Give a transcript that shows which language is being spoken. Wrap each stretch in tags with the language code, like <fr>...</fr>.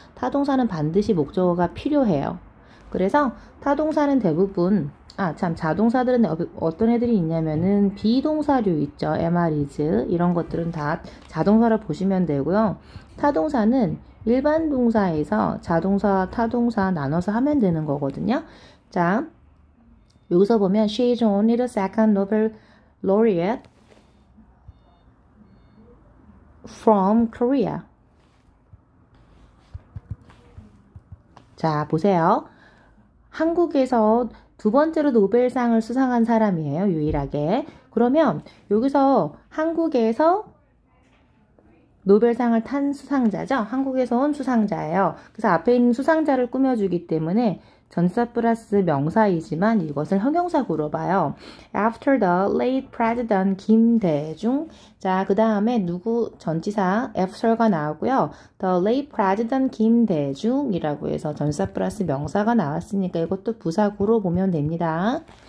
<ko>타동사는 반드시 목적어가 필요해요. 그래서 타동사는 대부분 자동사들은 어떤 애들이 있냐면은 비동사류 있죠. am, is 이런 것들은 다 자동사로 보시면 되고요. 타동사는 일반 동사에서 자동사, 타동사 나눠서 하면 되는 거거든요. 자, 여기서 보면</ko> <en>She is only the second Nobel laureate from Korea.</en> <ko>자, 보세요. 한국에서 두 번째로 노벨상을 수상한 사람이에요. 유일하게. 그러면 여기서 한국에서 노벨상을 탄 수상자죠. 한국에서 온 수상자예요. 그래서 앞에 있는 수상자를 꾸며주기 때문에 전치사 플러스 명사이지만 이것을 형용사구로 봐요.</ko> <en>After the late president 김대중.</en> <ko>자, 그 다음에 누구 전치사 after가 나오고요.</ko> <en>The late president</en> <ko>김대중이라고 해서 전치사 플러스 명사가 나왔으니까 이것도 부사구로 보면 됩니다.</ko>